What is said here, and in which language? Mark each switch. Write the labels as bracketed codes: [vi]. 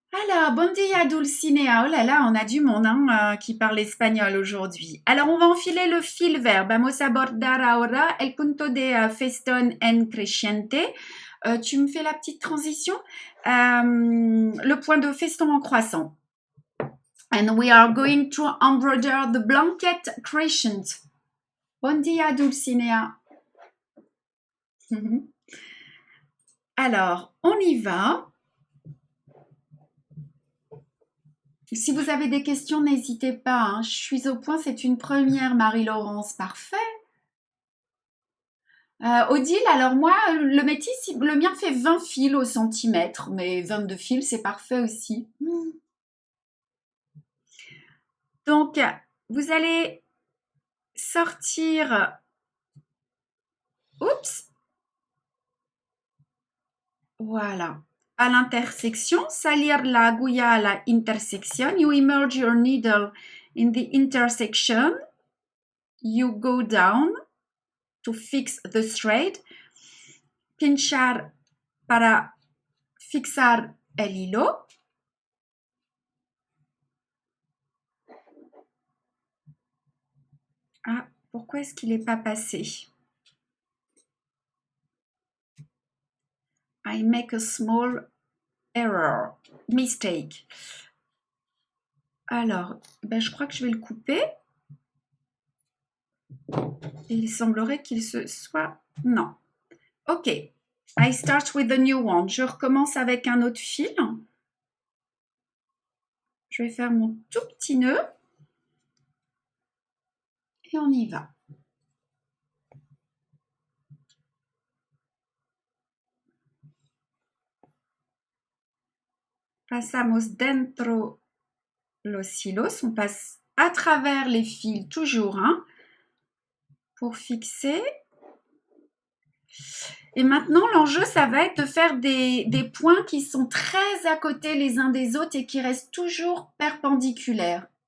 [fr] Alors, [ca] bon dia [fr] Dulcinea. Oh là là, on a du monde hein, qui parle espagnol aujourd'hui. Alors, on va enfiler le fil vert. [es] Vamos a bordar ahora el punto de festón en creciente. [fr] Tu me fais la petite transition. Le point de feston en croissant. [en] And we are going to embroider the blanket crescent. [ca] Bon dia Dulcinea. [fr] Alors, on y va. Si vous avez des questions, n'hésitez pas. Hein. Je suis au point, c'est une première, Marie-Laurence. Parfait. Odile, alors moi, le métis, le mien fait 20 fils au centimètre, mais 22 fils, c'est parfait aussi. Donc, vous allez sortir... Oups. Voilà. À l'intersection, [es] salir la agulla à la intersection. [en] You immerse your needle in the intersection. You go down to fix the thread. [es] Pinchar para fixar el hilo. [fr] Ah, pourquoi est-ce qu'il n'est pas passé? [en] I make a small error, mistake. [fr] Alors, ben, je crois que je vais le couper. Et il semblerait qu'il se soit... Non. Ok. [en] I start with the new one. [fr] Je recommence avec un autre fil. Je vais faire mon tout petit nœud. Et on y va. [es] Pasamos dentro los hilos. [fr] On passe à travers les fils, toujours, hein, pour fixer. Et maintenant, l'enjeu, ça va être de faire des points qui sont très à côté les uns des autres et qui restent toujours perpendiculaires.